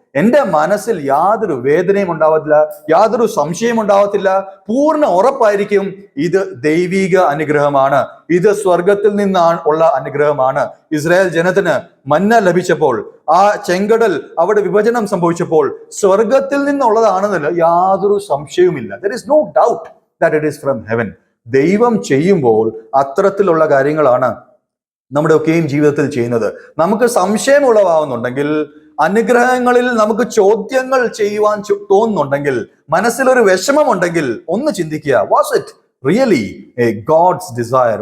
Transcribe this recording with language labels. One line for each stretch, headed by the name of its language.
Malayalam: എന്റെ മനസ്സിൽ യാതൊരു വേദനയും ഉണ്ടാവത്തില്ല, യാതൊരു സംശയം ഉണ്ടാവത്തില്ല. പൂർണ്ണ ഉറപ്പായിരിക്കും ഇത് ദൈവിക അനുഗ്രഹമാണ്, ഇത് സ്വർഗത്തിൽ നിന്നാണ് ഉള്ള അനുഗ്രഹമാണ്. ഇസ്രായേൽ ജനത്തിന് മന്ന ലഭിച്ചപ്പോൾ, ആ ചെങ്കടൽ അവിടെ വിഭജനം സംഭവിച്ചപ്പോൾ സ്വർഗത്തിൽ നിന്നുള്ളതാണെന്നതിൽ യാതൊരു സംശയവുമില്ല.
English: There is no doubt that it is from heaven.
Malayalam: ദൈവം ചെയ്യുമ്പോൾ അത്തരത്തിലുള്ള കാര്യങ്ങളാണ് നമ്മുടെ ഒക്കെയും ജീവിതത്തിൽ ചെയ്യുന്നത്. നമുക്ക് സംശയം ഉളവാകുന്നുണ്ടെങ്കിൽ, അനുഗ്രഹങ്ങളിൽ നമുക്ക് ചോദ്യങ്ങൾ ചെയ്യുവാൻ തോന്നുന്നുണ്ടെങ്കിൽ, മനസ്സിലൊരു വിഷമമുണ്ടെങ്കിൽ ഒന്ന് ചിന്തിക്കുക,
English: Was it really a God's desire?